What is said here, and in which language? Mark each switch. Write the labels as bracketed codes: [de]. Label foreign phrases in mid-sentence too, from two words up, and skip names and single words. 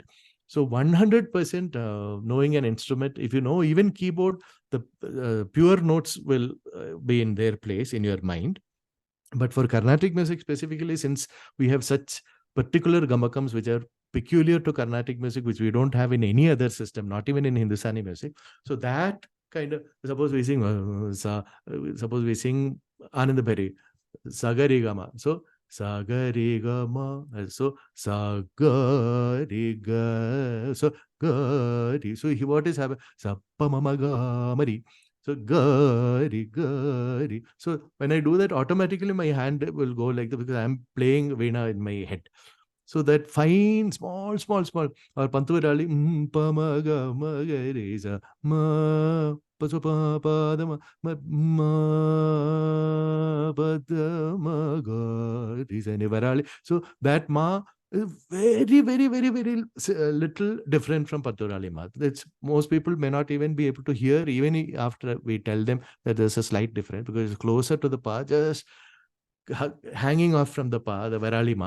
[en] So 100% knowing an instrument, if you know even keyboard, the pure notes will be in their place in your mind. But for Carnatic music specifically, since we have such particular gamakams which are peculiar to Carnatic music, which we don't have in any other system, not even in Hindustani music. So that kind of, suppose we sing Anand Bhari, Sagari Gama. So Sagari Gama. So Sagari Ga. So Gari. So what is happening? Sappamamagamari. So gari, gari. So when I do that, automatically my hand will go like that because I'm playing veena in my head. So that fine, small, or pantuvarali, pa ma ga ma ga re sa ma pa so pa pa da ma pa da ma ga re sa ni varali. So that ma is very, very, very, very little different from Paturali Ma. That's, most people may not even be able to hear, even after we tell them that there's a slight difference, because it's closer to the Pa, just hanging off from the Pa, the Varali Ma.